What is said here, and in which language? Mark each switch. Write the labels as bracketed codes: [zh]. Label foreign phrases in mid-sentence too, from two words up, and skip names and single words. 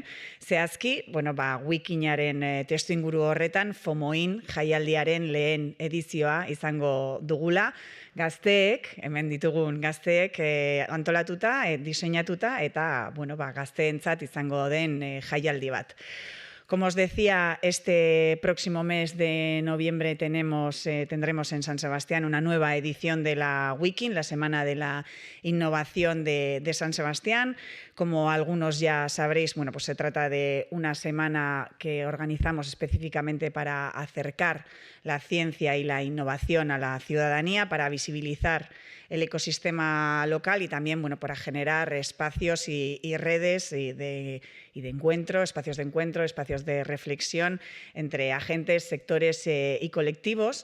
[eu] Zehazki, wikinaren testuinguru horretan FOMOin jaialdiaren lehen edizioa izango dugula. Gazteek, hemen ditugun gazteek antolatuta, diseinatuta, eta gazteentzat izango den jaialdi bat. [es] Como os decía, este próximo mes de noviembre tendremos en San Sebastián una nueva edición de la Wikin, la Semana de la Innovación de San Sebastián. Como algunos ya sabréis, se trata de una semana que organizamos específicamente para acercar la ciencia y la innovación a la ciudadanía, para visibilizar el ecosistema local y también para generar espacios y redes de encuentro, espacios de reflexión entre agentes, sectores y colectivos.